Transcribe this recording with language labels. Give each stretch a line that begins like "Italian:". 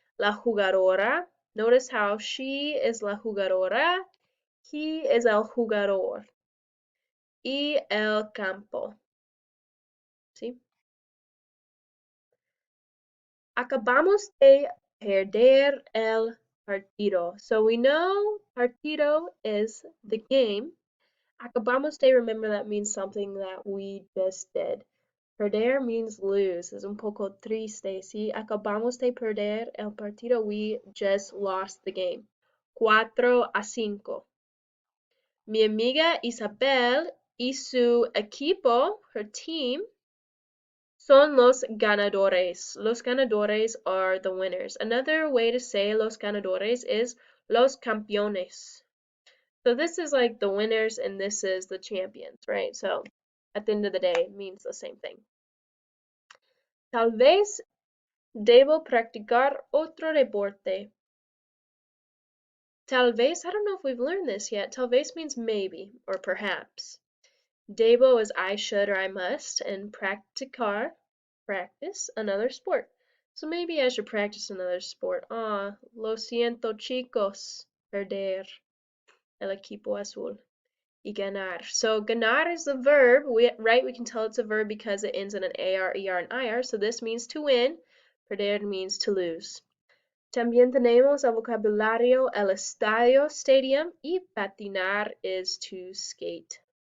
Spanish: La jugadora.
English: Notice how she is
Spanish: la jugadora.
English: He is
Spanish: el jugador. Y el campo. ¿Sí? Acabamos de perder el partido.
English: So we know partido is the game.
Spanish: Acabamos de,
English: remember that means something that we just did.
Spanish: Perder
English: means lose.
Spanish: Es un poco triste. ¿Sí? Acabamos de perder el partido.
English: We just lost the game.
Spanish: 4-5. Mi amiga Isabel y su equipo,
English: her team,
Spanish: son los ganadores. Los ganadores
English: are the winners. Another way to say
Spanish: los ganadores
English: is
Spanish: los campeones.
English: So this is like the winners and this is the champions, right? So at the end of the day, it means the same thing.
Spanish: Tal vez debo practicar otro deporte. Tal vez,
English: I don't know if we've learned this yet. Tal vez means maybe or perhaps. Debo is I should or I must, and practicar, practice another sport. So maybe I should practice another sport.
Spanish: Ah, lo siento chicos, perder el equipo azul. Y ganar.
English: So ganar is the verb, right? We can tell it's a verb because it ends in an AR, ER, and IR. So this means to win. Perder means to lose.
Spanish: También tenemos el vocabulario el estadio,
English: stadium,
Spanish: y patinar
English: is to skate.